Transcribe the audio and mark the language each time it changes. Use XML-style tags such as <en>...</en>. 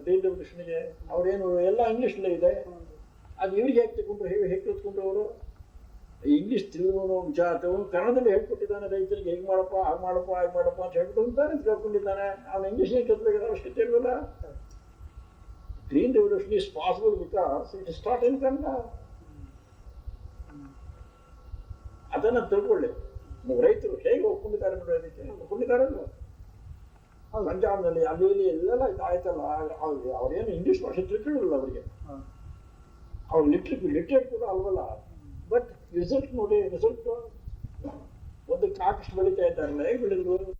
<kn>Green ರೆವಲ್ಯೂಷನ್ಗೆ ಅವ್ರೇನು ಎಲ್ಲ ಇಂಗ್ಲೀಷ್ನಲ್ಲೇ ಇದೆ. ಅದು ಇವ್ರಿಗೆ ಹೇಗೆ ತಗೊಂಡ್ರು, ಹೇಗೆ ಕಲ್ತ್ಕೊಂಡ್ರು ಅವರು? ಇಂಗ್ಲೀಷ್ ತಿಳಿದವನು ವಿಚಾರವನು ಕನ್ನಡದಲ್ಲಿ ಹೇಳ್ಕೊಟ್ಟಿದ್ದಾನೆ ರೈತರಿಗೆ, ಹೇಗೆ ಮಾಡಪ್ಪ ಹಾಗೆ ಮಾಡಪ್ಪ ಅಂತ ಹೇಳ್ಕೊಟ್ಟಿದ್ದಾನೆ, ಕೇಳ್ಕೊಂಡಿದ್ದಾನೆ. ಅವನು ಇಂಗ್ಲೀಷ್ಗೆ ಕಲ್ತ್ಬೇಕಾದ್ರೆ ಅವಶ್ಯಕತೆ ಇಲ್ವಲ್ಲ.</kn> <en>Green revolution is possible because it is taught in Kannada.</en> <kn>ಅದನ್ನು ತಿಳ್ಕೊಳ್ಳಿ. ನೀವು ರೈತರು ಹೇಗೆ ಒಪ್ಕೊಂಡಿದ್ದಾರೆ ನೋಡೋದಕ್ಕೆ ಒಪ್ಕೊಂಡಿದ್ದಾರಲ್ವ? ಪಂಜಾಬ್ನಲ್ಲಿ ಅಲ್ಲಿ ಇಲ್ಲಿ ಎಲ್ಲೆಲ್ಲ ಇದಾಯ್ತಲ್ಲ, ಅವ್ರೇನು ಇಂಗ್ಲೀಷ್ ಭಾಷೆ ತಿಳ್ಕೊಳ್ಳಿಲ್ಲ ಅವರಿಗೆ. ಅವ್ರು ಲಿಟ್ರೇಟ್ ಕೂಡ ಅಲ್ವಲ್ಲ. ಬಟ್ ರಿಸಲ್ಟ್ ನೋಡಿ, ರಿಸಲ್ಟ್ ಒಂದು ಕಾಕಷ್ಟು ಬೆಳೀತಾ ಇದ್ದಾರಲ್ಲ, ಹೇಗೆ ಬೆಳೆದ್ರು?</kn>